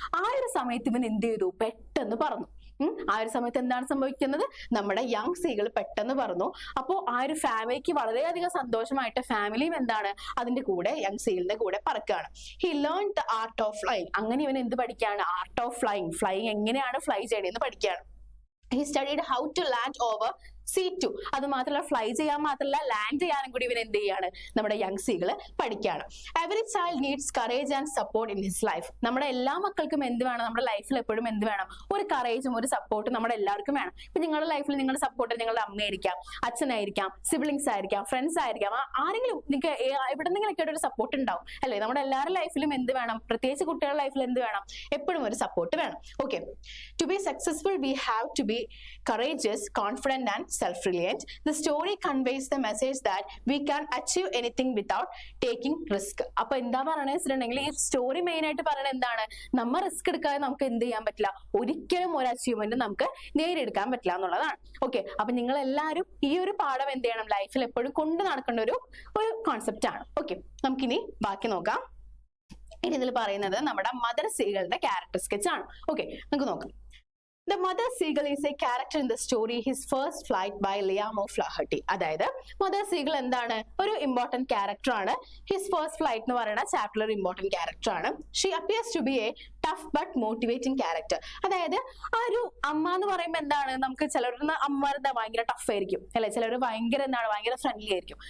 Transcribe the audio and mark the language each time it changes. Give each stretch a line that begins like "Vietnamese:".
Malayalam: ആ ഒരു സമയത്ത് ഇവൻ എന്ത് ചെയ്തു, പെട്ടെന്ന് പറന്നു. ആ ഒരു സമയത്ത് എന്താണ് സംഭവിക്കുന്നത്, നമ്മുടെ യങ് സീകൾ പെട്ടെന്ന് പറന്നു. അപ്പോൾ ആ ഒരു ഫാമിലിക്ക് വളരെയധികം സന്തോഷമായിട്ട് ഫാമിലിയും എന്താണ് അതിന്റെ കൂടെ, യങ് സീലിന്റെ കൂടെ പറക്കുകയാണ്.
English: He learn the art of flying.
Malayalam: അങ്ങനെ ഇവൻ എന്ത് പഠിക്കുകയാണ്, ആർട്ട് ഓഫ് ഫ്ലൈയിങ്, ഫ്ലൈയിങ് എങ്ങനെയാണ് ഫ്ലൈ ചെയ്യണമെന്ന് പഠിക്കുകയാണ്.
English: He studied how to land over C2.
Malayalam: അത് മാത്രമല്ല, ഫ്ലൈ ചെയ്യാൻ മാത്രമല്ല, ലാൻഡ് ചെയ്യാനും കൂടി ഇവൻ എന്ത് ചെയ്യാണ്, നമ്മുടെ യങ് സീകള് പഠിക്കുകയാണ്.
English: Every child needs courage and support in his life.
Malayalam: നമ്മുടെ എല്ലാ മക്കൾക്കും എന്ത് വേണം, നമ്മുടെ ലൈഫിൽ എപ്പോഴും എന്ത് വേണം, ഒരു കറേജും ഒരു സപ്പോർട്ടും നമ്മുടെ എല്ലാവർക്കും വേണം. ഇപ്പൊ നിങ്ങളുടെ ലൈഫിൽ നിങ്ങളുടെ സപ്പോർട്ട് നിങ്ങളുടെ അമ്മയായിരിക്കാം, അച്ഛനായിരിക്കാം, സിബ്ലിങ്സ് ആയിരിക്കാം, ഫ്രണ്ട്സ് ആയിരിക്കാം, ആരെങ്കിലും നിങ്ങൾക്ക് എവിടെന്നെങ്കിലൊക്കെ ഒരു സപ്പോർട്ട് ഉണ്ടാവും അല്ലെ. നമ്മുടെ എല്ലാവരുടെ ലൈഫിലും എന്ത് വേണം, പ്രത്യേകിച്ച് കുട്ടികളുടെ ലൈഫിൽ എന്ത് വേണം, എപ്പോഴും ഒരു സപ്പോർട്ട് വേണം.
English: Okay, to be successful we have to be courageous, confident and self-reliant. The story conveys the message that we can achieve anything without taking risk.
Malayalam: അപ്പൊ എന്താ പറയണെന്ന് വെച്ചിട്ടുണ്ടെങ്കിൽ, ഈ സ്റ്റോറി മെയിൻ ആയിട്ട് പറയുന്നത് എന്താണ്, നമ്മൾ റിസ്ക് എടുക്കാതെ നമുക്ക് എന്ത് ചെയ്യാൻ പറ്റില്ല, ഒരിക്കലും ഒരു അച്ചീവ്മെന്റ് നമുക്ക് നേടിയെടുക്കാൻ പറ്റില്ല എന്നുള്ളതാണ്. ഓക്കെ, അപ്പൊ നിങ്ങൾ എല്ലാവരും ഈ ഒരു പാഠം എന്ത് ചെയ്യണം, ലൈഫിൽ എപ്പോഴും കൊണ്ട് നടക്കേണ്ട ഒരു കോൺസെപ്റ്റ് ആണ്. ഓക്കെ, നമുക്കിനി ബാക്കി നോക്കാം. ഇനി ഇതിൽ പറയുന്നത് നമ്മുടെ മദർ സീകളുടെ ക്യാരക്ടർ സ്കെച്ച് ആണ്. ഓക്കെ, നമുക്ക് നോക്കാം.
English: The mother seagull is a character in the story His First Flight by Liam O'Flaherty.
Malayalam: അതായത് മദർ സീഗിൾ എന്താണ്, ഒരു ഇമ്പോർട്ടന്റ് ക്യാരക്ടർ ആണ്. ഹിസ് ഫസ്റ്റ് ഫ്ലൈറ്റ് എന്ന് പറയുന്ന ചാപ്റ്ററിൽ ഒരു ഇമ്പോർട്ടന്റ് ക്യാരക്ടർ ആണ്.
English: She appears to be a tough but motivating character.
Malayalam: അതായത് ആ ഒരു അമ്മ എന്ന് പറയുമ്പോൾ എന്താണ്, നമുക്ക് ചിലരുടെ അമ്മമാരെന്താ ഭയങ്കര ടഫ് ആയിരിക്കും അല്ലെ, ചിലർ ഭയങ്കര എന്താണ് ഭയങ്കര ഫ്രണ്ട്ലി ആയിരിക്കും.